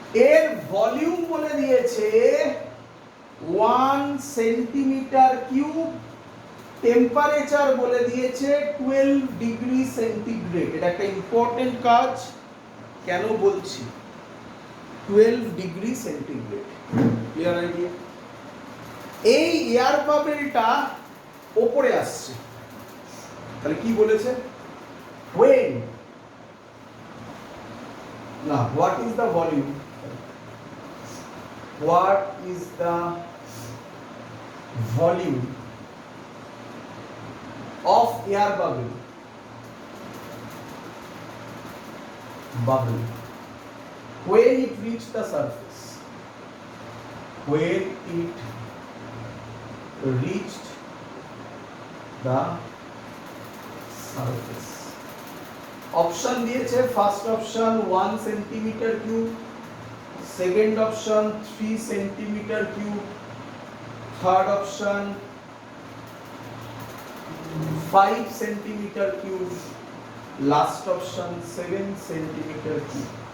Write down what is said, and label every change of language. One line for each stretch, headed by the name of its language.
Bangla: এর ভলিউম বলে দিয়েছে 1 সেন্টিমিটার কিউব, টেম্পারেচার বলে দিয়েছে 12 ডিগ্রি সেন্টিগ্রেড। এটা একটা ইম্পর্টেন্ট কাজ, কেন বলছি 12 ডিগ্রি সেন্টিগ্রেড, ক্লিয়ার আইডিয়া? এই এয়ার বাবেলটা ওপরে আসছে, তাহলে কি বলেছে, when না,
English: what is the volume, what is the volume of air bubble when it reached the surface, when it reached the surface.
Bangla: Option দিয়েছে, first option 1 centimetre cube, second option 3 centimetre cube, third option 5 centimetre cube, last option 7 centimetre cube.